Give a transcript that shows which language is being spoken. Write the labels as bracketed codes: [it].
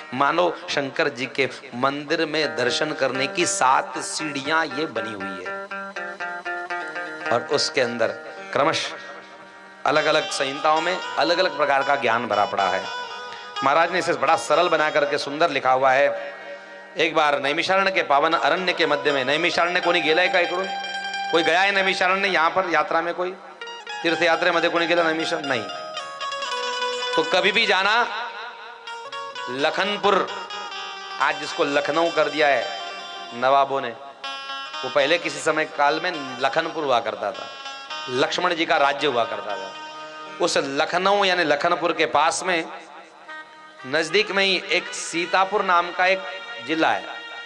[hi] मानो शंकर जी के मंदिर में दर्शन करने की 7 सीढ़ियां ये बनी हुई है और उसके अंदर क्रमशः अलग अलग संहिताओं में अलग अलग प्रकार का ज्ञान भरा पड़ा है। महाराज ने इसे बड़ा सरल बना करके सुंदर लिखा हुआ है। एक बार नैमिषारण्य के पावन अरण्य के मध्य में, [mr] नैमिषारण्य कोणी गेलाय का इकडून? [hi] कोई गया है नैमिषारण्य यहाँ पर यात्रा में? [mr] कोई तीर्थ यात्रा मध्ये कोणी गेला नैमिषारण्य? [hi] नहीं। तो कभी भी जाना। लखनपुर, आज जिसको लखनऊ कर दिया है नवाबों ने, वो पहले किसी समय काल में लखनपुर हुआ करता था, लक्ष्मण जी का राज्य हुआ करता था। उस लखनऊ यानी लखनपुर के पास में नजदीक में ही एक सीतापुर नाम का एक जिला है।